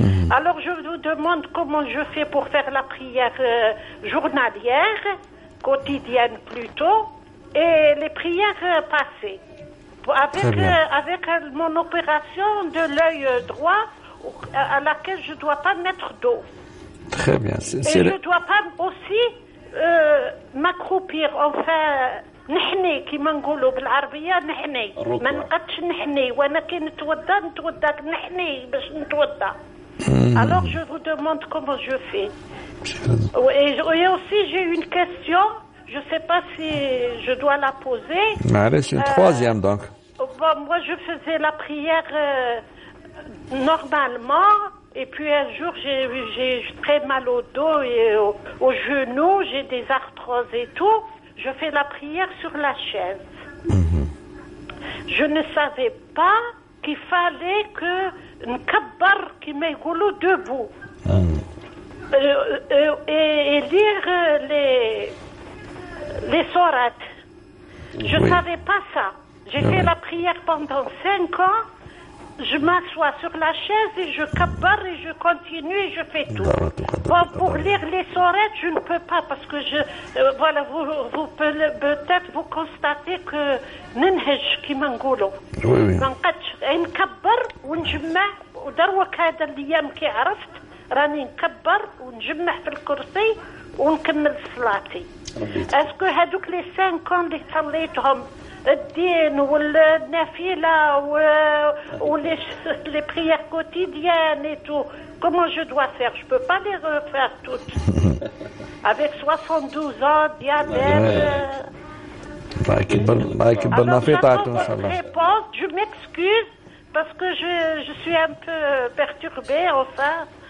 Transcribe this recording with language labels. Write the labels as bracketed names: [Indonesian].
[French] Alors, je vous demande comment je fais pour faire la prière journalière, quotidienne plutôt, et les prières passées. Avec mon opération de l'œil droit, à laquelle je ne dois pas mettre d'eau. Très bien. Et je ne dois pas aussi m'accroupir, enfin... [Arabic] نحني كما نقولوا بالعربية نحني ما نقدش نحني وانا كي نتوضا نحني باش نتوضا. [French] Alors je vous demande comment je fais. Et aussi j'ai une question, je sais pas si je dois la poser. Allez, c'est une 3e donc. Bon, moi je faisais la prière normalement Et puis un jour, j'ai très mal au dos et au genou, j'ai des arthroses et tout. Je fais la prière sur la chaise. Je ne savais pas qu'il fallait que n'kabbar qui m'égoulou debout. Et lire les sourates. Je ne savais pas ça. J'ai fait la prière pendant 5 ans. Je m'assois sur la chaise et je kabbar et je continue et je fais tout. Bon, pour lire les sourates, je ne peux pas parce que voilà, vous peut-être vous constatez que [Arabic] ننهج كما نقولوا. ما نقدش نكبر ونجمع ودروك هذا الايام كي عرفت راني نكبر ونجمع في الكرسي ونكمل صلاتي. اسكو هذوك لي 5 اللي صليتهم الدين والنافلة [French] les prières quotidiennes et tout. Comment je dois faire? Je peux pas les refaire toutes. Avec 72 ans, diabète. Alors j'attends votre réponse. Je m'excuse parce que je suis un peu perturbée, enfin.